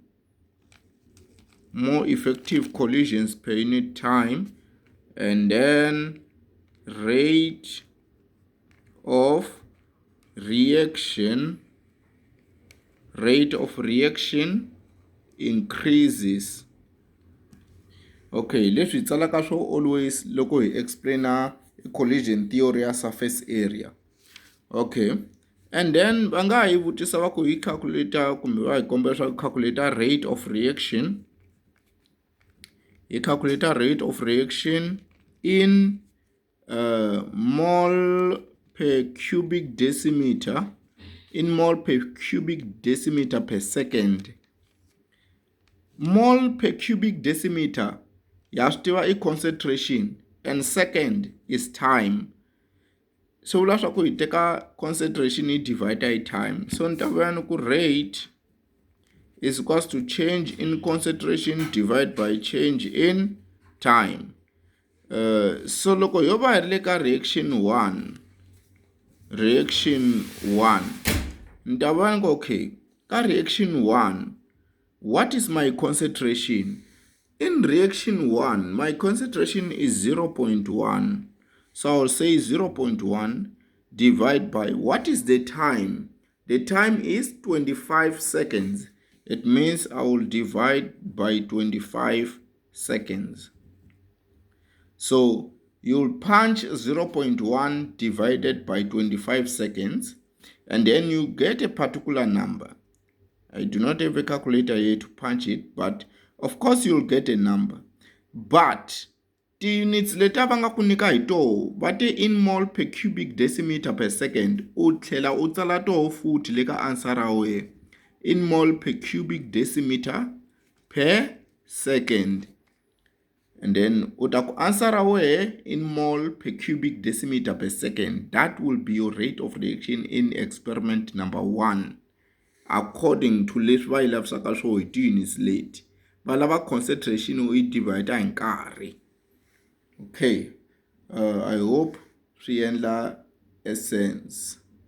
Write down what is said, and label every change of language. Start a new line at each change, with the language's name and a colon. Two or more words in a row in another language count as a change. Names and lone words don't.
English: More effective collisions per unit time. And then rate of reaction increases. Okay, let's
Tsonga: tsala ka swo always loko hi explain a
English: collision theory
Tsonga: ya
English: surface area.
Tsonga: Okay, and then va nga hi vutisa va ku hi calculator kumbe va hi kombela swa calculator
English: rate of reaction. Hi calculator rate of reaction in mole per cubic decimeter, per second. Mole per cubic decimeter
Tsonga: ya swi tiva I
English: concentration and second is time.
Tsonga: So vula swa ku hi teka concentration yi divide hi time.
English: So
Tsonga: ni ta vuya ni ku
English: rate is equals to change in concentration divided by change in time.
Tsonga: So loko yo va hi ri le ka reaction 1, ni ta vuya ni ku okay, ka reaction 1,
English: what is my concentration? In reaction 1, my concentration is 0.1. So I'll say 0.1 divide by, what is the time? The time is 25 seconds. It means I will divide by 25 seconds. So you'll punch 0.1 divided by 25 seconds, and then you get a particular number. I do not have a calculator here to punch it, but of course you'll get a number.
Tsonga: But ti-units leta va nga ku nyika hi toho va te
English: in mole per cubic decimeter per second.
Tsonga: U tlhela u tsala toho futhi le ka answer ra wena.
English: In mole per cubic decimeter per second. And then
Tsonga: u ta ku
English: answer
Tsonga: ra wena
English: in mole per cubic decimeter per second. That will be your rate of reaction in experiment number 1.
Tsonga: According to leswi va yi lavisaka swo hi ti-units leti. Va lava concentration u yi divide hi nkarhi.
English: Okay, I hope
Tsonga: swi endla essence.